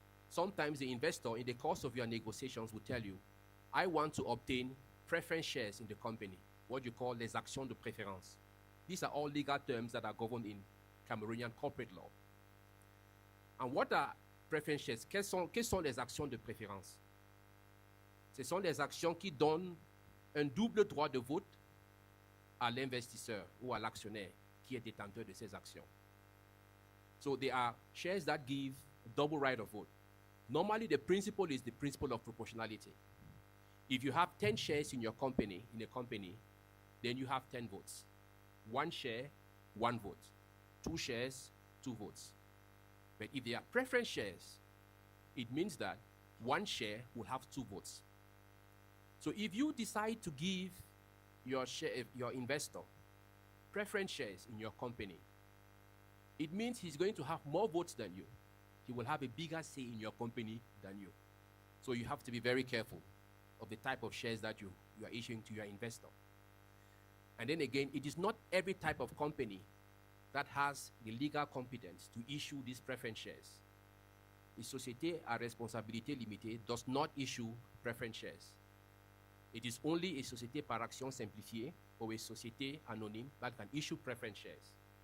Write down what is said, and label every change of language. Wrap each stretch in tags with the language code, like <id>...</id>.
<en>Sometimes the investor, in the course of your negotiations, will tell you, I want to obtain preference shares in the company, what you call</en> <fr>les actions de préférence.</fr> <en>These are all legal terms that are governed in Cameroonian corporate law. And what are preference shares?</en> <fr>Quelles sont les actions de préférence? Ce sont des actions qui donnent un double droit de vote à l'investisseur ou à l'actionnaire qui est détenteur de ces actions.</fr> <en>So they are shares that give a double right of vote. Normally, the principle is the principle of proportionality. If you have 10 shares in your company, then you have 10 votes. 1 share, 1 vote. 2 shares, 2 votes. But if they are preference shares, it means that 1 share will have 2 votes. So if you decide to give your investor preference shares in your company, it means he's going to have more votes than you. He will have a bigger say in your company than you. So you have to be very careful of the type of shares that you are issuing to your investor. And then again, it is not every type of company that has the legal competence to issue these preference shares. A société à responsabilité limitée does not issue preference shares. It is only a société par action simplifiée or a société anonyme that can issue preference shares.</en>